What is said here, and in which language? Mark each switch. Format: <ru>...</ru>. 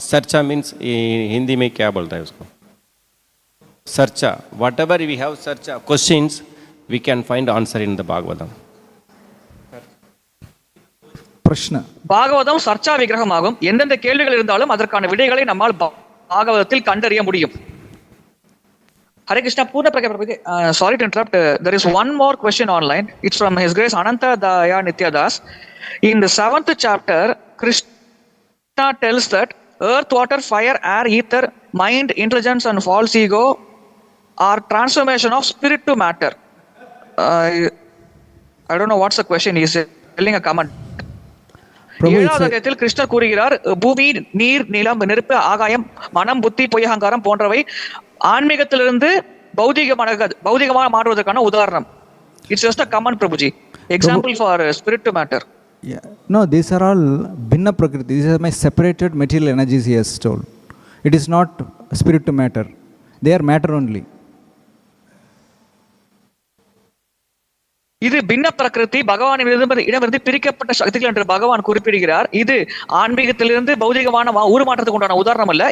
<en>Arca means</en> <hi>Hindi में क्या बोलता है उसको?</hi> <en>Arca. Whatever we have Arca questions, we can find answer in the Bhagavatam.</en> <ta>பிரஷ்ன. Bhagavatam Charcha விக்கிரகமாகும். எந்தெந்த கேள்விகள் இருந்தாலும் அதற்கான விடைகளை நம்மால் பாகவதத்தில் கண்டறிய முடியும்.</ta> <en>Hare Krishna, Purna Prabhuji. Sorry to interrupt. There is one more question online. It's from His Grace Ananta Daya Nityadas. In the 7th chapter, Krishna tells that earth, water, fire, air, ether, mind, intelligence and false ego are transformation of spirit to matter. I don't know what's the question. He's telling a comment. Prabhu,</en> <ta>ஏழாவது அத்தியாயத்தில் கிருஷ்ணர் கூறுகிறார், பூமி, நீர், நிலம், நெருப்பு, ஆகாயம், மனம், புத்தி, பொய், அகங்காரம் போன்றவை ஆன்மீகத்திலிருந்து பௌதிகமாக மாறுவதற்கான உதாரணம்.</ta> <en>It's just a comment, Prabhuji. Example for spirit to matter. Yeah. No, these are all Bhinna Prakriti. These are my separated material energies, he has told. It is not spirit to matter. They are matter only.</en> <ta>இது பின்ன பிரகிருதி, பகவானிடமிருந்து பிரிக்கப்பட்ட சக்திகள் என்று பகவான் குறிப்பிடுகிறார். இது ஆன்மீகத்திலிருந்து பௌதிகமான உருமாற்றத்துக்கு உண்டான உதாரணம் அல்ல.</ta>